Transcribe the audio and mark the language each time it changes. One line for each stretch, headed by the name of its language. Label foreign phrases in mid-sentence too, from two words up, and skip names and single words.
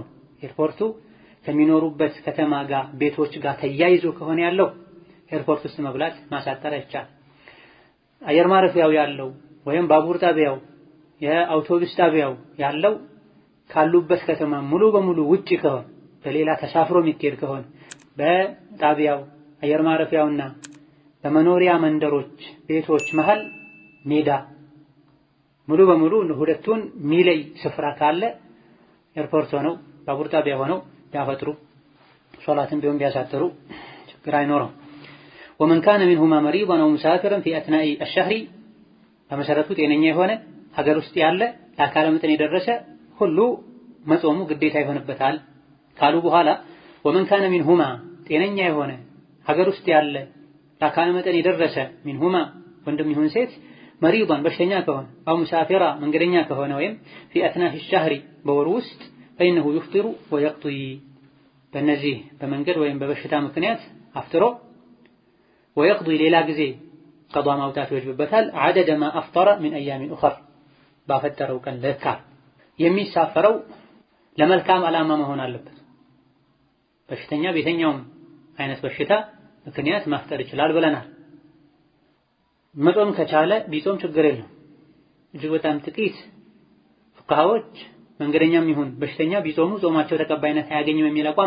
Amharic: ኤርፖርቱ ከሚኖሩበት ከተማ ጋር ቤቶች ጋር ተያይዞ ከሆነ ያለው ኤርፖርት ውስጥ መብላት ማሳጠር አይቻልም። አየር ማረፊያው ያለው ወይም ባቡር ጣቢያው የአውቶቡስ ጣቢያው ያለው ካሉበት ከተማ ሙሉ በሙሉ ውጪ ከሆነ በሌላ ተሳፍሮ የሚኬድ ከሆነ በጣቢያው አየር ማረፊያውና በመኖሪያ መንደሮች ቤቶች መሃል ሜዳ ሙሉ በሙሉ ሁለቱን ሚለይ ስፍራ ካለ ኤርፖርት ሆነው ባቡር ጣቢያ ሆነው ያፈጥሩ ሶላትን ቢሆን ቢያሳጥሩ ችግር አይኖርም።
Arabic: ومن كان منهما مريضا او مسافرا في اثناء الشهر
Amharic: በመሰረቱ ጤነኛ የሆነ ሀገር ውስጥ ያለ ለአካለ መጠን የደረሰ ሁሉ መጾሙ ግዴታ ይሆንበታል ካሉ በኋላ
Arabic: ومن كان منهما
Amharic: ጤነኛ የሆነ ሀገር ውስጥ ያለ ለአካለ መጠን የደረሰ منهما ወንድም ይሁን ሴት መሪضን በሽተኛ ከሆነ
Arabic: او مسافرا
Amharic: መንገደኛ ከሆነ ወይም
Arabic: في اثناء الشهر
Amharic: በወሩ ውስጥ
Arabic: فإنه يفطر ويقضي
Amharic: በእነዚህ በመንገድ ወይም በበሽታ ምክንያት አፍጥሮ ويقضي ሌላ ጊዜ قضاء ማውጣት ይወጅብበታል
Arabic: عدد ما أفطر من أيام أخر
Amharic: ባፈጠረው ቀን ለካ የሚሳፈረው ለመልካም ዓላማ መሆን አለበት። በሽተኛ ቤተኛውም አይነት በሽታ ምክንያት ማፍጠር ይችላል ብለናል። መጾም ከቻለ ቢጾም ችግር የለም። እጅግ በጣም ጥቂት ፉቃሃዎች መንገደኛም ይሁን በሽተኛ ቢጾሙ ጾማቸው ተቀባይነት አያገኝም የሚል አቋም